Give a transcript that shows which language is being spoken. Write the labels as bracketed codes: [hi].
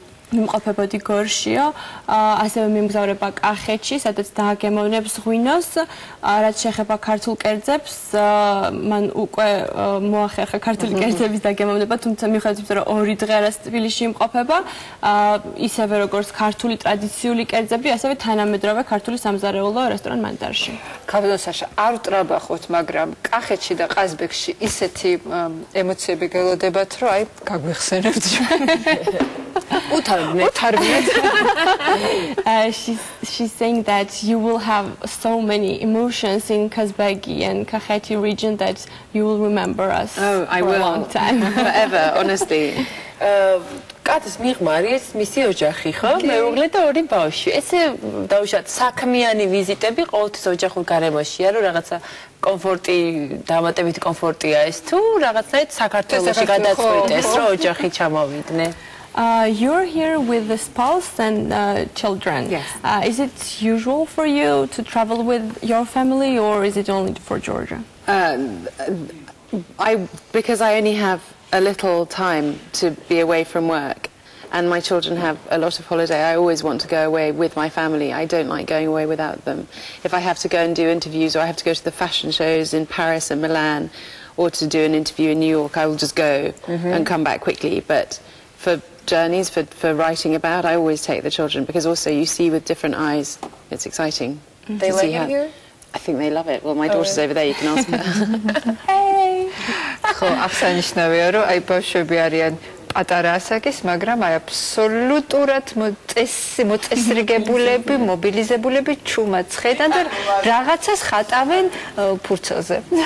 [ka] მიმყოფებოდი გორშიო, ასევე მიმგზავრება კახეთში, სადაც დააგემოვნებს ღვინოს, რაც შეეხება ქართულ კერძებს, მან უკვე მოახერხა ქართული კერძების დაგემოვნება, თუმცა მიუხედავად რომ 2 დღე არას თბილისში იმყოფება, ისევე როგორც ქართული ტრადიციული კერძები, ასევე თანამედროვე ქართული სამზარეულო რესტორან მანდარში. ქაბედო საშა, არ ვტრაბახოთ, მაგრამ კახეთში და ყაზბეგში ისეთი ემოციები გელოდებათ, რომ აი გაგვიხსენებთ ჩვენ. [en] She's saying that you will have so many emotions in Kazbegi and Kakheti region that you will remember us for a long time. Forever, honestly. [ka] კაცის მიღმა არის მისი ოჯახი, ხო? მეუღლე და 2 ბავშვი. ესე დავუშვათ საქმიანი ვიზიტები ყოველთვის ოჯახურ გარემოშია, რომ რაღაცა კომფორტი, დამატებითი კომფორტია ეს თუ რაღაცნაირად საქართველოში გადაწყვეტეს, რომ ოჯახი ჩამოვიდნენ. [en] You're here with the spouse and children. Yes. Is it usual for you to travel with your family or is it only for Georgia? Because I only have a little time to be away from work and my children have a lot of holiday, I always want to go away with my family. I don't like going away without them. If I have to go and do interviews or I have to go to the fashion shows in Paris and Milan or to do an interview in New York, I will just go and come back quickly. But for journeys, for writing about, I always take the children because also you see with different eyes. It's exciting. They like it here? I think they love it. Well, my daughter's over there, you can ask her. Hey! [ka] ხო, აღსანიშნავია, რომ აი ბავშვები არიან პატარა ასაკის, მაგრამ აი აბსოლუტურად მოწესრიგებულები, მობილიზებულები ჩუმად ხედან და რაღაცას ხატავენ ფურცელზე.